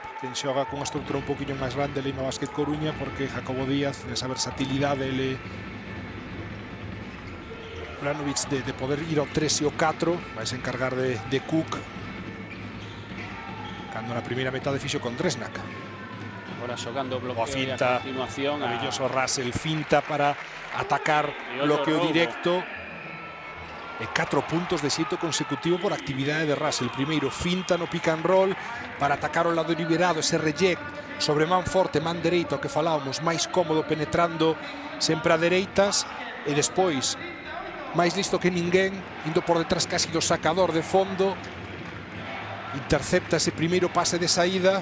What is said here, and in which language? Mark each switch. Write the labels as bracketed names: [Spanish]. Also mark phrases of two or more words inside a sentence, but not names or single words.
[Galician] Quen xoga con unha estrutura un poquinho máis grande Leima Basket Coruña, porque Jacobo Díaz, nesa versatilidade, ele Branovic de poder ir ao 3 e ao 4, vai se encargar de Cook, cando na primeira metade fixo con Dresnak. Agora xogando bloqueo finta, a continuación. Maravilloso Russell, finta para atacar bloqueo directo. E 4 puntos de xeito consecutivo por actividade de Russell. Primeiro finta no [English] pick and roll [Galician] para atacar o lado liberado, ese reject sobre man forte, man dereito, o que falábamos, máis cómodo penetrando sempre a dereitas, e despois máis listo que ninguén, indo por detrás casi do sacador de fondo, intercepta ese primeiro pase de saída.